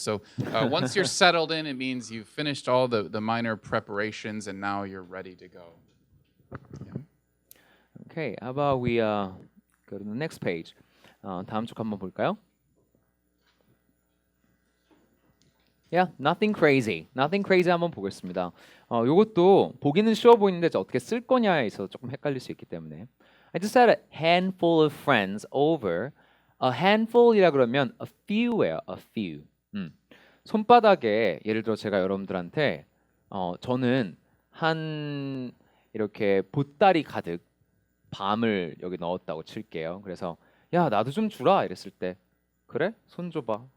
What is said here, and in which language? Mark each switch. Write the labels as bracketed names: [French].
[English] So once you're settled in, it means you've finished all the minor preparations and now you're ready to go. Yeah. Okay, how about we go to the next page. [Korean] 다음 쪽 한번 볼까요? [English] Yeah, nothing crazy. Nothing crazy [Korean] 한번 보겠습니다. 요것도 보기는 쉬워 보이는데 어떻게 쓸 거냐에 있어서 조금 헷갈릴 수 있기 때문에. [English] I just had a handful of friends over. A handful이라 [Korean] 그러면 [English] a few예요. A few. [Korean] 손바닥에 예를 들어 제가 여러분들한테 저는 한 이렇게 보따리 가득 밤을 여기 넣었다고 칠게요. 그래서 야 나도 좀 주라 이랬을 때 그래? 손 줘봐.